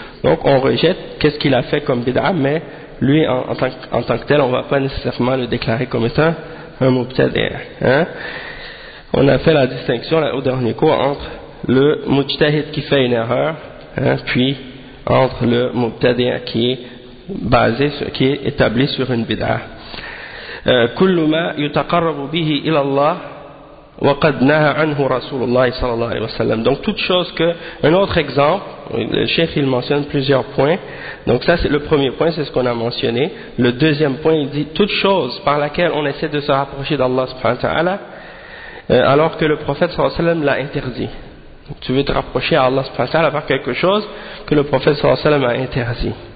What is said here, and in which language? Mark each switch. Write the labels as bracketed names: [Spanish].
[French] Donc on rejette qu'est-ce qu'il a fait comme bid'ah, mais lui en tant que tel, on ne va pas nécessairement le déclarer comme étant un mubtadi'. Hein? On a fait la distinction là, au dernier cours entre le mujtahid qui fait une erreur, hein, puis entre le mubtadi' qui est basé sur, qui est établi sur une bid'ah. [Arabic] كل ما يتقرب به الى الله وقد نهى عنه رسول الله صلى الله عليه وسلم. [French] Donc toute chose que, un autre exemple, le cheikh il mentionne plusieurs points. Donc ça c'est le premier point, c'est ce qu'on a mentionné. Le deuxième point, il dit toute chose par laquelle on essaie de se rapprocher d'Allah subhanahu wa ta'ala alors que le prophète [Arabic] صلى الله عليه وسلم [French] l'a interdit. Donc, tu veux te rapprocher à Allah subhanahu wa ta'ala par quelque chose que le prophète [Arabic] صلى الله عليه وسلم [French] a interdit.